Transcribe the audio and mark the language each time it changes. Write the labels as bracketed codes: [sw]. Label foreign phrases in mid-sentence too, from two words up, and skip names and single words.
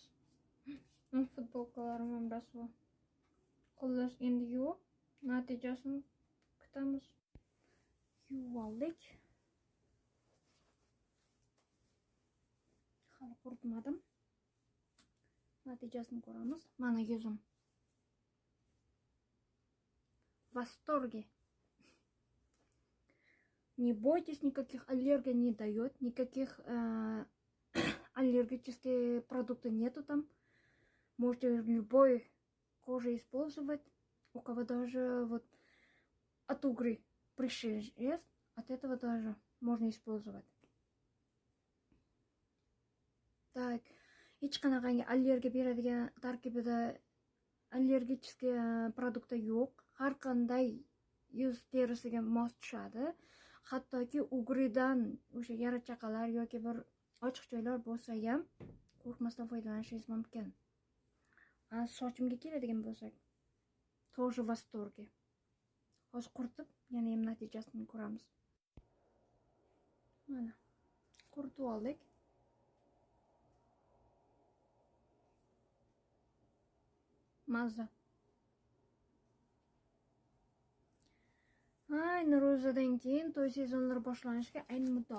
[uz] Futbolkalarim ham rasvo. Xullas endi yuvib, natijasini kutamiz. Yuvib oldik. Hali quritmadim. Natijasini ko'ramiz. Mana yuzim. [ru] В восторге. Не бойтесь, никаких аллергий не дает, никаких аллергических продуктов нету там. Можете любой кожи использовать. У кого даже вот от угры прыщи есть, от этого даже можно использовать. Так, [uz] hech qanaqangi allergiya beradigan tarkibida [ru] allergический продукты [uz] yo'q. Har qanday yuz terisiga mos tushadi. Hattoki ugridan o'sha yara chaqalar yoki bir ochiq joylar bo'lsa ham qo'rqmasdan foydalanishingiz mumkin. Sochimga keladigan bo'lsak, [ru] тоже в восторге. [uz] Hozir quritib, yana ham natijasini ko'ramiz. Mana quritib oldik. Mazza. Ayni ro'zadan keyin to'y sezonlari boshlanishiga ayni muddao.